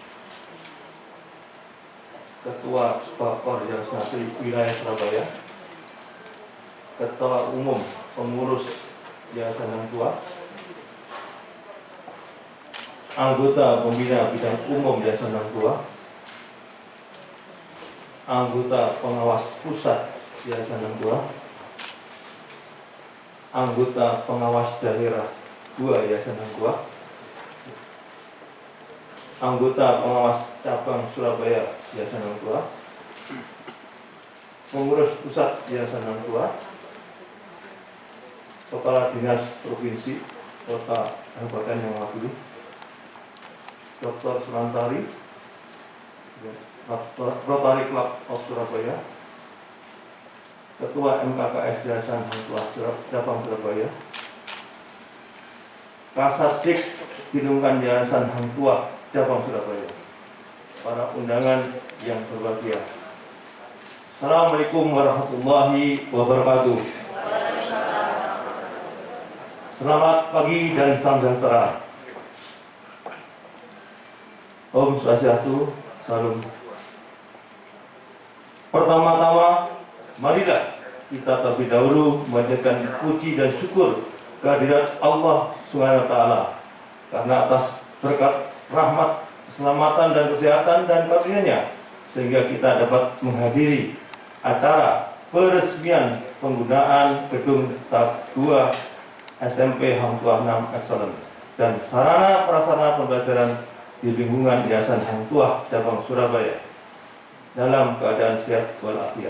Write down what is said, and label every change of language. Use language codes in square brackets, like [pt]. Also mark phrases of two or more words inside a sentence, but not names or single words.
[id] Ketua Spakor Yayasan Asri Wilayah Surabaya, Ketua Umum Pengurus Yayasan Hang Tuah, anggota Pembina Bidang Umum Yayasan Hang Tuah, anggota Pengawas Pusat Yayasan Hang Tuah, anggota Pengawas Daerah 2 Yayasan Hang Tuah, anggota Pengawas Cabang Surabaya Yayasan Hang Tuah, pengurus pusat Yayasan Hang Tuah, Kepala Dinas Provinsi Kota Kabupaten yang mewakili, Dr. Sulantari, Rotary Club of Surabaya, Ketua MKKS Yayasan Hang Tuah Cabang Surabaya, Kasatdik Bidungkan Yayasan Hang Tuah Cabang Surabaya, para undangan yang berbahagia. [ar] السلام عليكم ورحمة الله وبركاته. [id] Selamat pagi dan salam sejahtera. [ban] Om Swastiastu, [id] salam. Pertama-tama, marilah kita terlebih dahulu memanjatkan puji dan syukur kehadirat [ar] الله سبحانه و [id] Ta'ala karena atas berkat rahmat, keselamatan dan kesehatan dan karunia-Nya sehingga kita dapat menghadiri acara peresmian penggunaan gedung tahap 2 SMP Hang Tuah 6 Excellent dan sarana prasarana pembelajaran di lingkungan Yayasan Hang Tuah Cabang Surabaya dalam keadaan sehat walafiat.